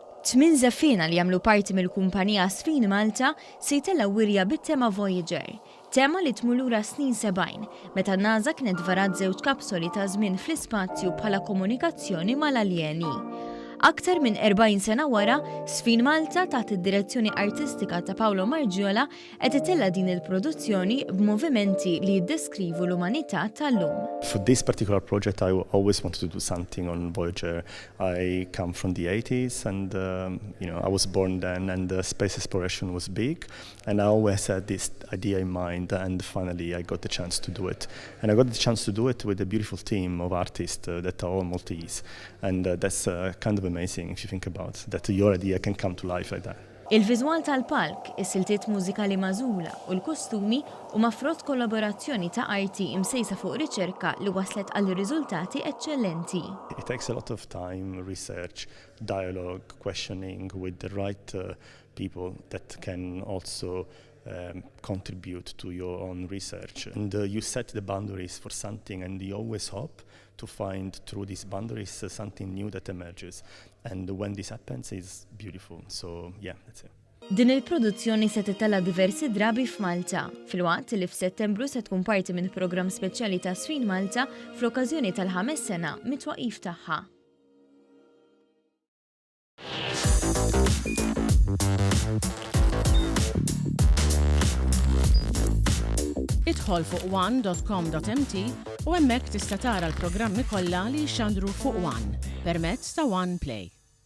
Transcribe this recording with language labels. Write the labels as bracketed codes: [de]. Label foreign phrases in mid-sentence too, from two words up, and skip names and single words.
[mt] Tmien żeffina li jagħmlu parti mill-kumpanija Sfin Malta se jtellgħu wirja bit-tema Voyager, tema li tmur lura snin 70, meta n-NASA kienet varat żewġ kapsoli ta' żmien fl-ispazju bħala komunikazzjoni mal-aljeni. Aktar minn 40 sena wara, Sfin Malta taħt id-direzzjoni artistika ta' Paolo Margiola qed itella din il-produzzjoni b'movimenti li jiddeskrivu l-umanità tal-lum. [en] For this particular project, I always wanted to do something on Voyager. I come from the 80s and I was born then and space exploration was big and I always had this idea in mind and finally I got the chance to do it. And I got the chance to do it with a beautiful team of artists that are all Maltese and that's kind of amazing if you think about that your idea can come to life like that. Il-viżwal tal-palk, is-siltiet mużikali magħżula u l-kostumi huma frott kollaborazzjoni ta' arti imsejsa fuq riċerka li waslet għal riżultati eċċellenti. It takes a lot of time, research, dialogue, questioning with the right people that can also contribute to your own research. And you set the boundaries for something and you always hope to find through these boundaries something new that emerges. And when this happens, it's beautiful. So yeah, that's it. [mt] Din il-produzzjoni se titella diversi drabi f'Malta, fil-waqt li f'Settembru se tkun parti minn programm speċjali ta' Sfin Malta fl-okkażjoni tal-5 sena mit-twaqif tagħha. Idħol fuq one.com.mt u hemmhekk tista' tara l-programmi kollha li jxandru fuq One permezz ta' One Play.